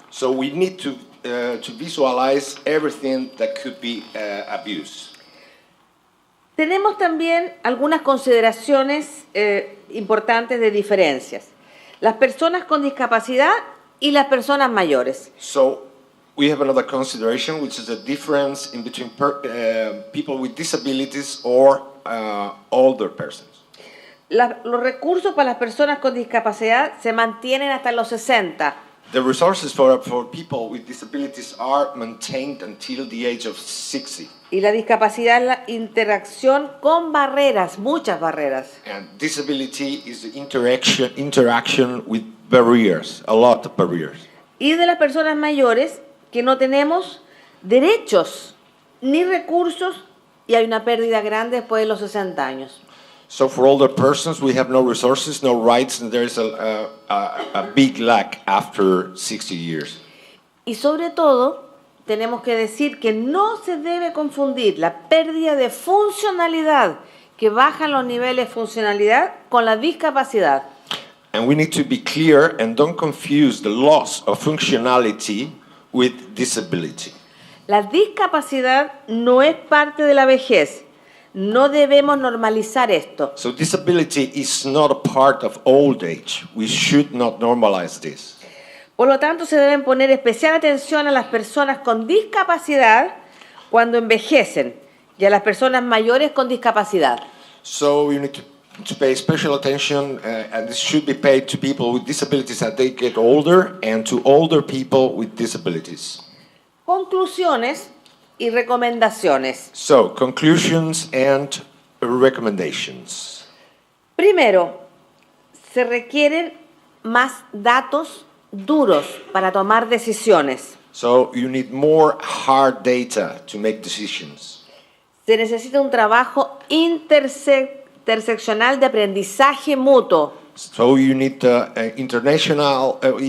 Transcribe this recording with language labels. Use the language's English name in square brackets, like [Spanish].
[English] So we need to visualize everything that could be abuse. [Spanish] Tenemos también algunas consideraciones importantes de diferencias. Las personas con discapacidad y las personas mayores. [English] So we have another consideration, which is the difference in between people with disabilities or older persons. [Spanish] Los recursos para las personas con discapacidad se mantienen hasta los 60. [English] The resources for people with disabilities are maintained until the age of 60. [Spanish] Y la discapacidad es la interacción con barreras, muchas barreras. [English] And disability is the interaction with barriers, a lot of barriers. [Spanish] Y de las personas mayores que no tenemos derechos ni recursos, y hay una pérdida grande después de los 60 años. [English] So for older persons, we have no resources, no rights, and there is a big lack after 60 years. [Spanish] Y sobre todo, tenemos que decir que no se debe confundir la pérdida de funcionalidad, que bajan los niveles de funcionalidad, con la discapacidad. [English] And we need to be clear and don't confuse the loss of functionality with disability. [Spanish] La discapacidad no es parte de la vejez. No debemos normalizar esto. [English] So disability is not a part of old age. We should not normalize this. [Spanish] Por lo tanto, se deben poner especial atención a las personas con discapacidad cuando envejecen y a las personas mayores con discapacidad. [English] So you need to pay special attention, and this should be paid to people with disabilities as they get older and to older people with disabilities. [Spanish] Conclusiones y recomendaciones. [English] So, conclusions and recommendations. [Spanish] Primero, se requieren más datos duros para tomar decisiones. [English] So, you need more hard data to make decisions. [Spanish] Se necesita un trabajo interseccional de aprendizaje mutuo. [English] So, you need international,